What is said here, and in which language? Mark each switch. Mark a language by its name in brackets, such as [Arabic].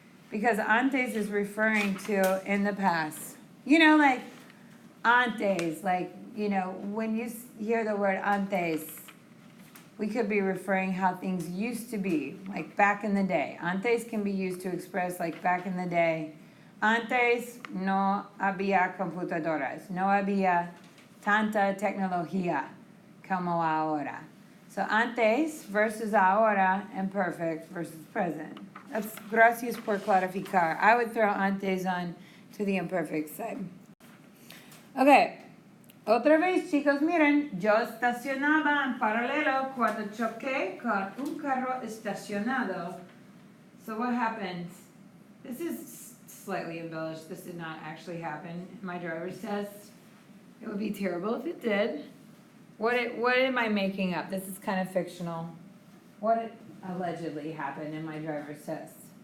[English] Because antes is referring to in the past. You know, like antes, like, you know, when you hear the word antes, we could be referring how things used to be, like back in the day. Antes can be used to express like back in the day. [Spanish] Antes no había computadoras, no había tanta tecnología como ahora. [English] So antes versus ahora, imperfect versus present. [Spanish] That's gracias por clarificar. [English] I would throw antes on to the imperfect side. Okay. [Spanish] Otra vez, chicos, miren, yo estacionaba en paralelo cuando choqué con un carro estacionado. [English] So what happens? This is slightly embellished. This did not actually happen in my driver's test. It would be terrible if it did. What am I making up? This is kind of fictional. What allegedly happened in my driver's test?